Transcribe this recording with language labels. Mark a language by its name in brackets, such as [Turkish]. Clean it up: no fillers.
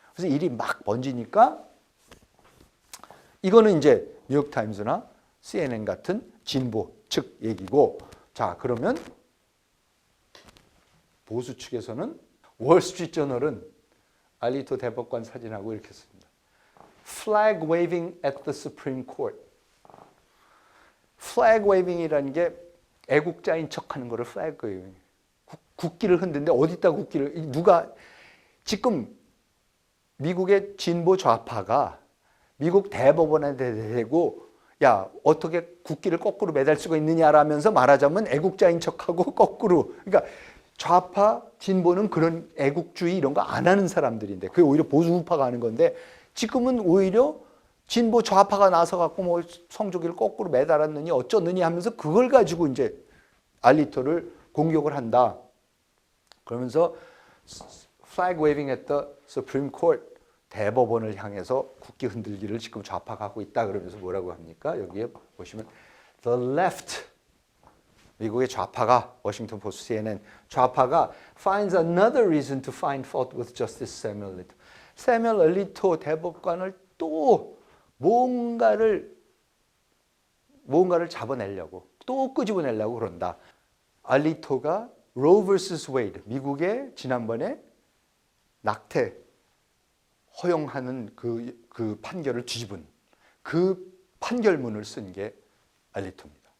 [Korean] 그래서 일이 막 번지니까, 이거는 이제 뉴욕타임즈나 CNN 같은 진보 측 얘기고, 자 그러면 보수 측에서는 월스트리트저널은 알리토 대법관 사진하고 이렇게 씁니다. [English] Flag waving at the Supreme Court. [Korean] Flag waving이라는 게 애국자인 척하는 거를 [English] flag waving. [Korean] 국기를 흔드는데 어디다 국기를, 누가 지금 미국의 진보 좌파가 미국 대법원에 대고 야 어떻게 국기를 거꾸로 매달 수가 있느냐라면서 말하자면 애국자인 척하고 거꾸로, 그러니까 좌파 진보는 그런 애국주의 이런 거 안 하는 사람들인데 그게 오히려 보수 우파가 하는 건데, 지금은 오히려 진보 좌파가 나서 갖고 뭐 성조기를 거꾸로 매달았느니 어쩌느니 하면서 그걸 가지고 이제 알리토를 공격을 한다. 그러면서 [English] flag waving at the Supreme Court, [Korean] 대법원을 향해서 국기 흔들기를 지금 좌파가 하고 있다 그러면서 뭐라고 합니까? 여기에 보시면 [English] the left, [Korean] 미국의 좌파가, 워싱턴 포스트 CNN 좌파가 [English] finds another reason to find fault with Justice Samuel Alito. [Korean] Samuel Alito 대법관을 또 뭔가를 잡아내려고, 또 끄집어내려고 그런다. 알리토가 Roe vs. Wade, 미국의 지난번에 낙태 허용하는 그 판결을 뒤집은 그 판결문을 쓴 게 알리토입니다.